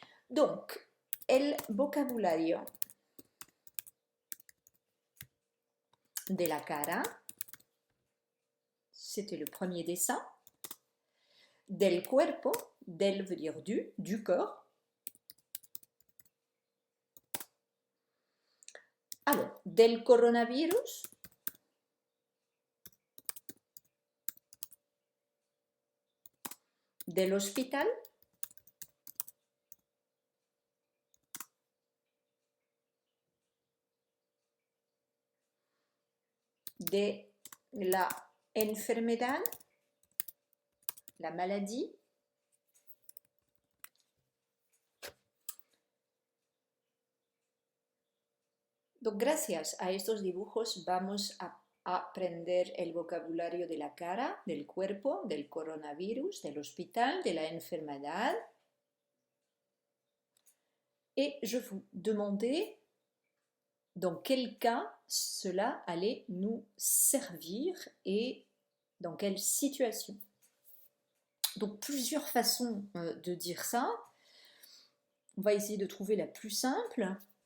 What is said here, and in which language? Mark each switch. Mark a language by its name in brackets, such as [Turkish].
[French] Donc, [Spanish] el vocabulario de la cara, [French] c'était le premier dessin. [Spanish] Del cuerpo, [French] del veut dire du corps. [Spanish] Alors, del coronavirus, del hospital, de la enfermedad, [French] la maladie, [Spanish] donc gracias a estos dibujos vamos a aprender el vocabulario de la cara, del cuerpo, del coronavirus, del hospital, de la enfermedad. [French] Et je vous demandais dans quel cas cela allait nous servir et dans quelle situation. Donc plusieurs façons de dire ça. On va essayer de trouver la plus simple.